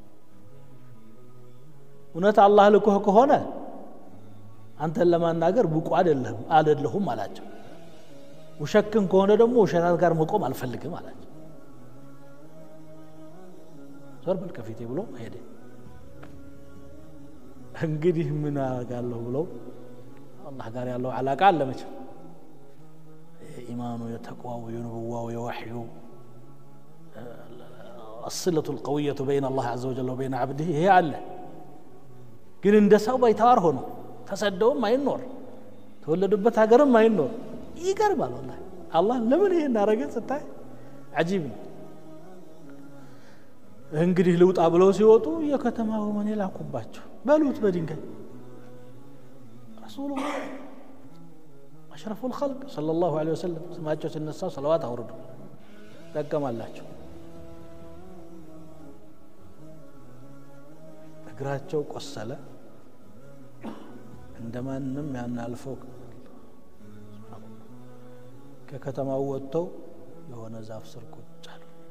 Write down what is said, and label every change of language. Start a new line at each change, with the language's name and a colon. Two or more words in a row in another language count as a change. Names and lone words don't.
Amharic: እውነት አላህ ልኮህ ከሆነ አንተን ለማናገር ብቁ አይደለሁም አላቸው ውሸክን ከሆነ ደግሞ ውሸታት ጋር መቆም አልፈልግም አላቸው ዞር በል ከፊቴ ብሎ ሄደ እንግዲህ ምን አጋለሁ ብለው አላህ ጋር ያለው አላቃ አለመች ኢማኑ የተቋው የነብዋው የወህዩ
Arabic: الصله القويه بين الله عز وجل وبين عبده هي
Amharic: አለ ግን እንደ ሰው ባይታወር ሆኖ ተሰደውም አይኖር ተወለዱበት ሀገርም አይኖር ይገርማል والله አላህ ለምን ይሄን አረገ ስታይ عجيب እንግዲህ ልውጣ ብለው ሲወጡ የከተማው ማን ይላኩባቸው በሉት በድንጋይ
Arabic: رسول الله اشرف الخلق صلى الله عليه وسلم
Amharic: ስማቸው ሲነሳ ሰለዋት አውርዱ ተቀማላቸው እግራቸው ቆሰለ እንደማንም ያናልፈው ከከተማው ወጥተው የሆነ ዛፍ ስር ቁጭ አሉ